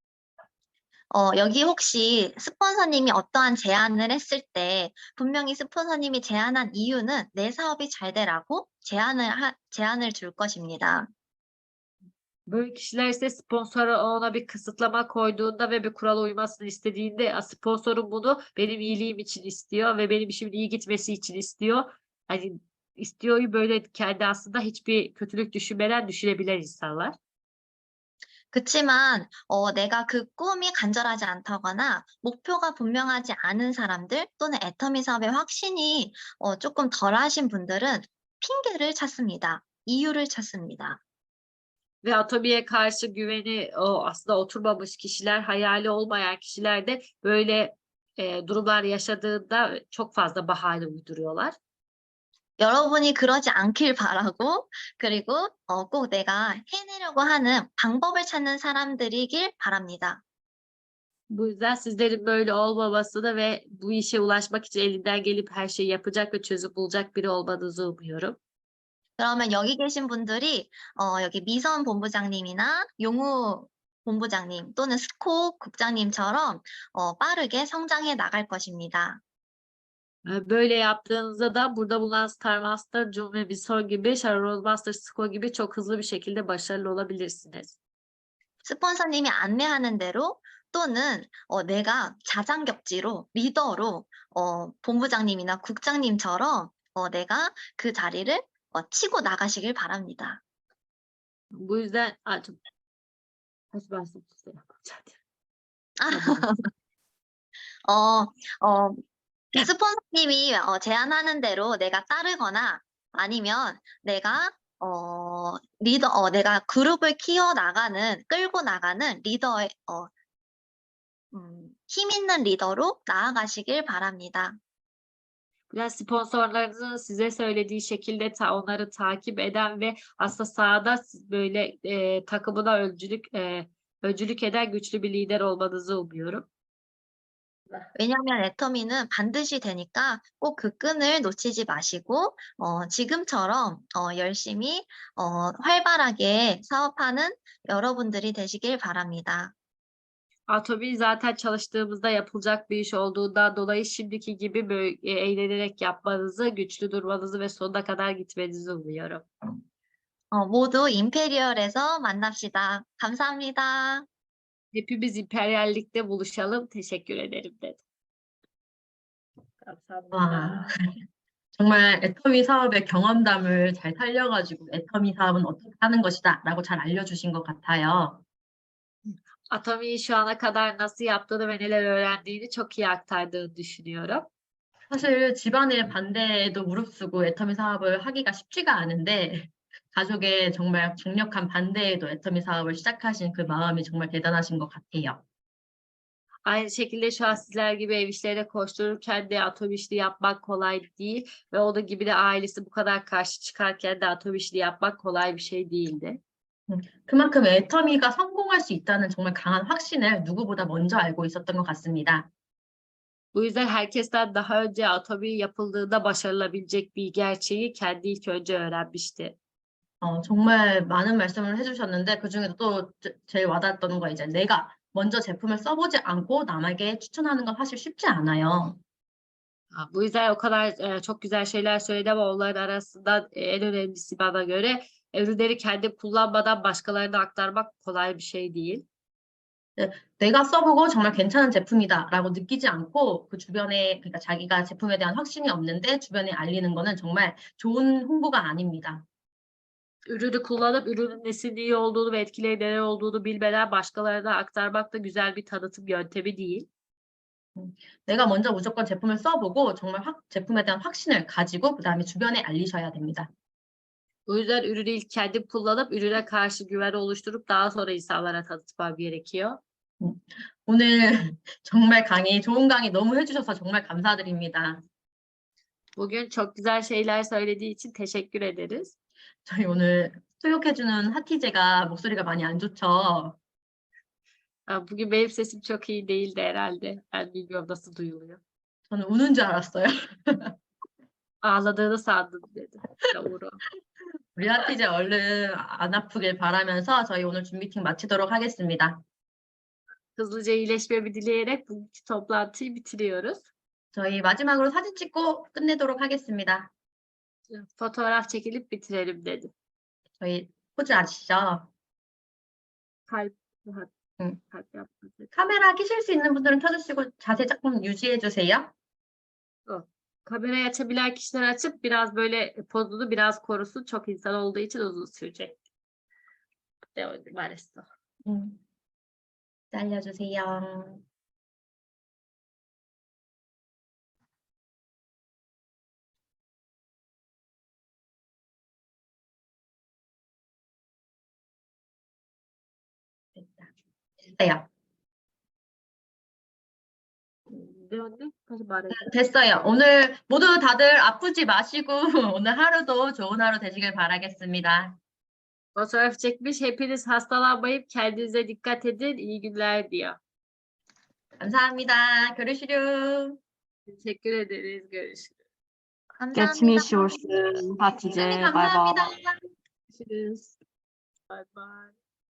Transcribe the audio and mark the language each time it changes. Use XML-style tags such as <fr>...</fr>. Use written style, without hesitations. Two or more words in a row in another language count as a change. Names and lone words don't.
<ko>여기 혹시 스폰서님이 어떠한 제안을 했을 때 분명히 스폰서님이 제안한 이유는 내 사업이 잘 되라고 제안을 줄 것입니다.</ko> <tr>Böyle kişiler ise sponsoru ona bir kısıtlama koyduğunda ve bir kurala uymasını istediğinde, sponsorum bunu benim iyiliğim için istiyor ve benim işimin iyi gitmesi için istiyor. Hani istiyor'yu böyle kendi aslında hiçbir kötülük düşünmeden düşünebilen insanlar.</tr> <ko>그치만 내가 그 꿈이 간절하지 않다거나 목표가 분명하지 않은 사람들 또는 애터미 사업의 확신이 조금 덜하신 분들은 핑계를 찾습니다. 이유를 찾습니다.</ko> <tr>Ve Atomi'ye karşı güveni aslında oturmamış kişiler, hayali olmayan kişiler de böyle, durumlar yaşadığında çok fazla bahane uyduruyorlar.</tr> <ko>여러분이 그러지 않길 바라고 그리고 꼭 내가 해내려고 하는 방법을 찾는 사람들이길 바랍니다.</ko> <tr>Bu yüzden sizlerin böyle olmamasını ve bu işe ulaşmak için elinden gelip her şeyi yapacak ve çözüm bulacak biri olmanızı umuyorum.</tr> <ko>그러면 여기 계신 분들이 여기 미선 본부장님이나 용우 본부장님 또는 스코 국장님처럼 빠르게 성장해 나갈 것입니다.</ko> <tr>Böyle yaptığınızda da burada bulunan Star Master, Jun ve Visor gibi, Shadow Roadmaster, Squall gibi çok hızlı bir şekilde başarılı olabilirsiniz.</tr> <ko>스폰서님이 안내하는 대로 또는 내가 자장격지로 리더로 본부장님이나 국장님처럼 내가 그 자리를 치고 나가시길 바랍니다.</ko> <tr>Bu yüzden çok kaç bahsettim size.</tr> <ko>어 어 스폰서님이 제안하는 대로 내가 따르거나 아니면 내가 내가 그룹을 끌고 나가는 리더의 힘 있는 리더로 나아가시길 바랍니다.</ko> <tr>Biraz sponsorlarınızın size söylediği şekilde onları takip eden ve aslında sahada böyle takımına öncülük eden güçlü bir lider olmanızı umuyorum.</tr> <ko>왜냐하면 애터미는 반드시 되니까 꼭 그 끈을 놓치지 마시고 지금처럼 열심히 활발하게 사업하는 여러분들이 되시길 바랍니다.</ko> <tr>Atomi zaten çalıştığımızda yapılacak bir iş olduğundan dolayı şimdiki gibi böyle eğlenerek yapmanızı, güçlü durmanızı ve sonuna kadar gitmenizi umuyorum.</tr> <ko>모두 임페리얼에서 만납시다. 감사합니다.</ko> <tr>Hepimiz İmperyallik'te buluşalım. Teşekkür ederim dedi.</tr> <ko>와, 정말 애터미 사업의 경험담을 잘 살려가지고 애터미 사업은 어떻게 하는 것이다라고 잘 알려주신 것 같아요.</ko> <tr>Atomi'yi şu ana kadar nasıl yaptığını ve neler öğrendiğini çok iyi aktardığını düşünüyorum.</tr> <ko>사실 집안의 반대에도 무릅쓰고 애터미 사업을 하기가 쉽지가 않은데 가족의 정말 강력한 반대에도 애터미 saabı 시작하신 그 maamı 정말 대단하신 것 같아요.</ko> <tr>Aynı şekilde şu an sizler gibi ev işlerine koştururken de atom işini yapmak kolay değil ve onun gibi de ailesi bu kadar karşı çıkarken de atom işini yapmak kolay bir şey değildi.</tr> <ko>그만큼 애터미가 성공할 수 있다는 정말 강한 확신을 누구보다 먼저 알고 있었던 것 같습니다.</ko> <tr>Bu yüzden herkesten daha önce atomi yapıldığında başarılabilecek bir gerçeği kendi ilk önce öğrenmişti.</tr> <ko>정말 많은 말씀을 해주셨는데 그중에도 또 제일 와닿았던 거 이제 내가 먼저 제품을 써보지 않고 남에게 추천하는 건 사실 쉽지 않아요.</ko> <tr>Bu yüzden o kadar çok güzel şeyler söyledi ama onların arasında en önemlisi bana göre ürünleri kendi kullanmadan başkalarına aktarmak kolay bir şey değil.</tr> <ko>내가 써보고 정말 괜찮은 제품이다라고 느끼지 않고 그 주변에 그러니까 자기가 제품에 대한 확신이 없는데 주변에 알리는 거는 정말 좋은 홍보가 아닙니다.</ko> <tr>Ürünü kullanıp ürünün nesinin iyi olduğunu ve etkileri neler olduğunu bilmeden başkalarına aktarmak da güzel bir tanıtım yöntemi değil.</tr> <ko>내가 먼저 무조건 제품을 써보고 정말 제품에 대한 확신을 가지고 그다음에 주변에 알리셔야 됩니다.</ko> <tr>Bu yüzden ürünü ilk kendim kullanıp ürüne karşı güven oluşturup daha sonra insanlara tanıtmam gerekiyor.</tr> <ko>오늘 정말 좋은 강의 너무 해주셔서 정말 감사드립니다.</ko> <tr>Bugün çok güzel şeyler söylediği için teşekkür ederiz.</tr> <ko>저희 오늘 수육해주는 하티제가 목소리가 많이 안 좋죠?</ko> <tr>Bugün benim sesim çok iyi değildi herhalde. Ben bilmiyorum nasıl duyuluyor.</tr> <ko>저는 우는 줄 알았어요.</ko> <tr>Ağladığını sandım dedi. Doğru.</tr> <ko>우리 하티제 얼른 안 아프길 바라면서 저희 오늘 줌 미팅 마치도록 하겠습니다.</ko> <tr>Hızlıca iyileşmemi dileyerek bugünkü toplantıyı bitiriyoruz.</tr> <ko>저희 마지막으로 사진 찍고 끝내도록 하겠습니다.</ko> <tr>Fotoğraf çekilip bitirelim dedi.</tr> <ko>저희 포즈 아시죠?</ko> <tr>Kalp,</tr> <ko>응.</ko> <tr>kalp yapması.</tr> <ko>카메라 켜실 수 있는 분들은 켜주시고 자세 조금 유지해 주세요.</ko> <tr>Kamerayı açabilen kişiler açıp biraz böyle pozunu biraz korusun. Çok insan olduğu için uzun sürecek. Maalesef.</tr> <ko>기다려주세요. 됐어요. 다시 말해. 됐어요. 오늘 모두 다들 아프지 마시고 오늘 하루도 좋은 하루 되시길 바라겠습니다.</ko> <tr>Fotoğraf çekmiş. Hepiniz hastalanmayıp kendinize dikkat edin. İyi günler diyor.</tr> <ko>감사합니다. 교류시류.</ko> <tr>Teşekkür ederiz. Görüşürüz.</tr> <ko>감사합니다.</ko> <tr>geçmiş olsun Hatice.</tr> <ko>네,</ko> <en>Bay bay.</en> <ko>감사합니다.</ko> <tr>Görüşürüz.</tr> <en>Bye bye.</en>